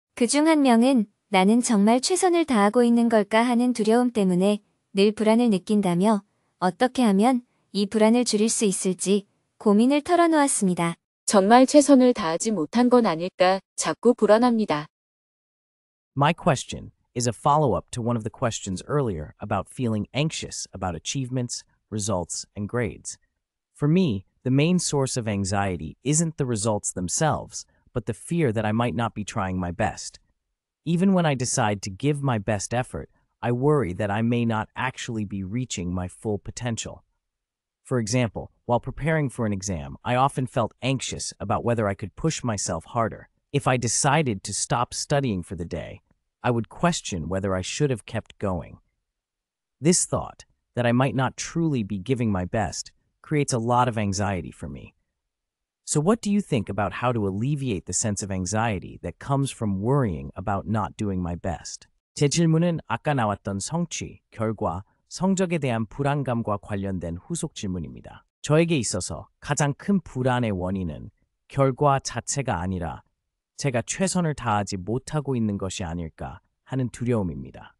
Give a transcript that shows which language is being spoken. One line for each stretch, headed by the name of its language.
Korean: 그중 한 명은 나는 정말 최선을 다하고 있는 걸까 하는 두려움 때문에 늘 불안을 느낀다며 어떻게 하면 이 불안을 줄일 수 있을지 고민을 털어놓았습니다. 정말 최선을 다하지 못한 건 아닐까 자꾸 불안합니다.
English: My question is a follow-up to one of the questions earlier about feeling anxious about achievements, results, and grades. For me, the main source of anxiety isn't the results themselves, but the fear that I might not be trying my best. Even when I decide to give my best effort, I worry that I may not actually be reaching my full potential. For example, while preparing for an exam, I often felt anxious about whether I could push myself harder. If I decided to stop studying for the day, I would question whether I should have kept going. This thought, that I might not truly be giving my best, creates a lot of anxiety for me. So what do you think about how to alleviate the sense of anxiety that comes from worrying about not doing my best?
Korean: 제 질문은 아까 나왔던 성취, 결과, 성적에 대한 불안감과 관련된 후속 질문입니다. 저에게 있어서 가장 큰 불안의 원인은 결과 자체가 아니라 제가 최선을 다하지 못하고 있는 것이 아닐까 하는 두려움입니다.